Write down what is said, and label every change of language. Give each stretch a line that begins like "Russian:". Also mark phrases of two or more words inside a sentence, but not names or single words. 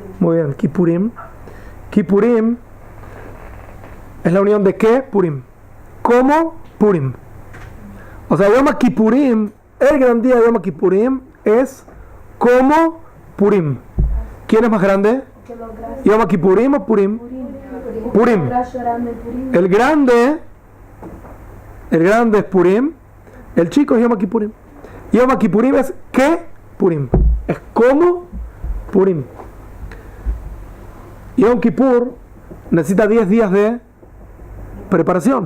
Spanish: Muy bien, Kippurim. Kippurim es la unión de qué? Purim. ¿Cómo? Purim. O sea, Yom Kippurim, el gran día de Yom Kippurim es como Purim. ¿Quién es más grande? ¿Yom Kippurim o Purim? Purim. El grande es Purim, el chico es Yom Kippurim. Yom Kippurim es ¿qué? Purim. Es como Purim. Yom Kippur necesita 10 días de preparación.